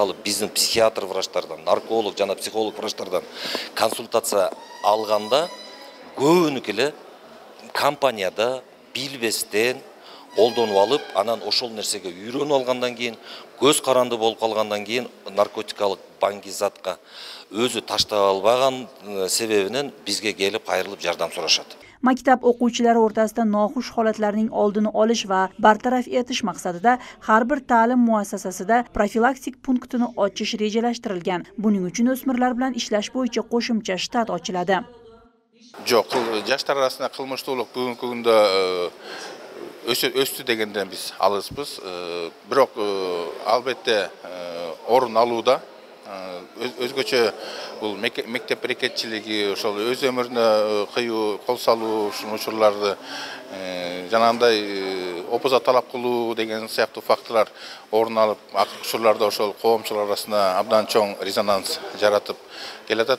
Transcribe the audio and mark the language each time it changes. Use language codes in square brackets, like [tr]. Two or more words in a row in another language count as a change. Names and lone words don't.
[ky] алып, биздин психиатр врачтардан, нарколог жана психолог врачтардан консультация алганда көбүнүкү компанияда билбестен колдонуп алып, анан ошол нерсеге үйрөнүп алгандан кийин, көз каранды болуп калгандан кийин наркотикалык баңгизатка өзү таштап албаган себебинен бизге келип кайрылып жардам сурашат. [uz] Maktab o'quvchilari o'rtasida noxush holatlarning oldini olish va bartaraf etish maqsadida har bir ta'lim muassasasida profilaktik punktini ochish rejalashtirilgan. Buning uchun o'smirlar bilan ishlash bo'yicha qo'shimcha shtat ochiladi. [ky] Жоқ, жаштар арасында кылмыштуулук бүгүнкү күндө өстү дегенден биз алыспыз. Бирок албетте орун алууда. Өзгөчө бул мектеп рекетчилиги, ошол өз өмүрүнө кыюу, кол салуу учурларды жанагындай опоза талап кылуу деген сыяктуу факторлор орун алып, акыркы учурларда ошол коомчулар арасында абдан чоң резонанс жаратып келатат.